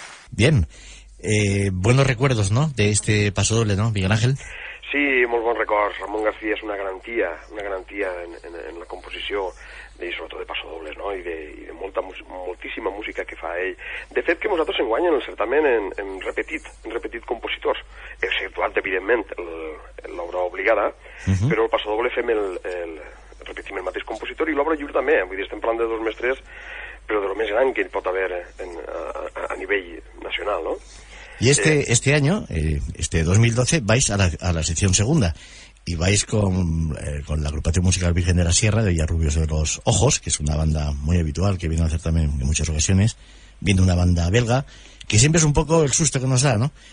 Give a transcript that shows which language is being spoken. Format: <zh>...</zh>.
<es>Bien. Buenos recuerdos, ¿no?, de este pasodoble, ¿no, Miguel Ángel?</es> <ca>Sí, molt bons records. Ramon García és una garantia en la composició i sobretot de passodobles, no?, i de moltíssima música que fa ell. De fet, que nosaltres enguany en el certamen hem repetit compositors, exceptuat, evidentment, l'obra obligada, però el passodoble repetim el mateix compositor i l'obra lliure també. Vull dir, estem parlant de dos mestres, però de lo més gran que hi pot haver a nivell nacional, no?</ca> <es>Y este año, este 2012, vais a la sección segunda y vais con la agrupación musical Virgen de la Sierra de Villarrubios de los Ojos, que es una banda muy habitual que viene a hacer también en muchas ocasiones. Viene una banda belga, que siempre es un poco el susto que nos da, ¿no?</es>